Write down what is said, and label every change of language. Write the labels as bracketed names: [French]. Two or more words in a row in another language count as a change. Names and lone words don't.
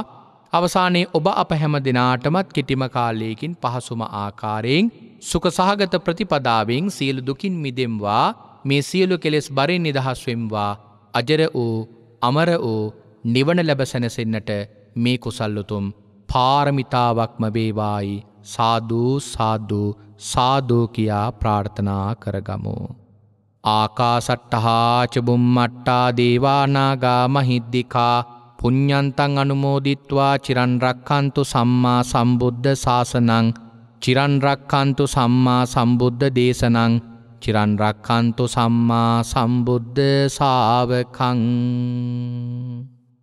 [Sinhala] අවසානයේ ඔබ අප හැම දිනාටමත් කිටිම කාලයකින් පහසුම ආකාරයෙන් සුඛ සහගත ප්‍රතිපදාවෙන් සියලු දුකින් මිදෙම්වා. මේ සියලු කෙලෙස් බරින් නිදහස් වෙම්වා. අජර වූ අමර වූ නිවන ලැබ සැනසෙන්නට මේ කුසල් උතුම් පාරමිතාවක්ම වේවායි සාදු සාදු සාදු කියා ප්‍රාර්ථනා කරගමු. [Pali] ආකාසට්ටහා ච බුම්මට්ටා දේවා නාග මහිද්దికා පුඤ්ඤන්තං අනුමෝදිත්වා චිරන් රක්ඛන්තු සම්මා සම්බුද්ධ ශාසනං චිරන් රක්ඛන්තු සම්මා සම්බුද්ධ දේශනං චිරන් රක්ඛන්තු සම්මා සම්බුද්ධ ශාවකං